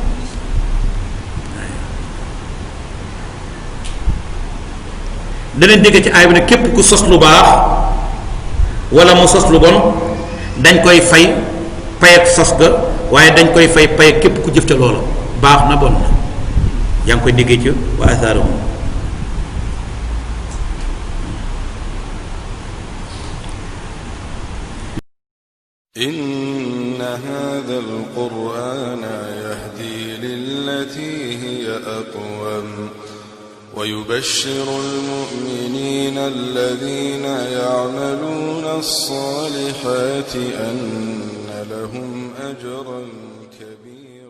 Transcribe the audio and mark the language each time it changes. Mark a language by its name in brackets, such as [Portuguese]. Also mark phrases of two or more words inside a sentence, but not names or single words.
[Wolof] danañ dégg ci aay bi ne képp ku sos lu baax wala mu sos lu bon dañ koy fay payet sos ga waaye dañ koy fay payet képp ku jëf ca loola baax na bon na yaa ngi koy déggee ci [Arabic] وآثارهم إن هذا القرآن يهدي للتي هي أقوم ويبشر المؤمنين الذين يعملون الصالحات أن لهم أجرا كبيرا.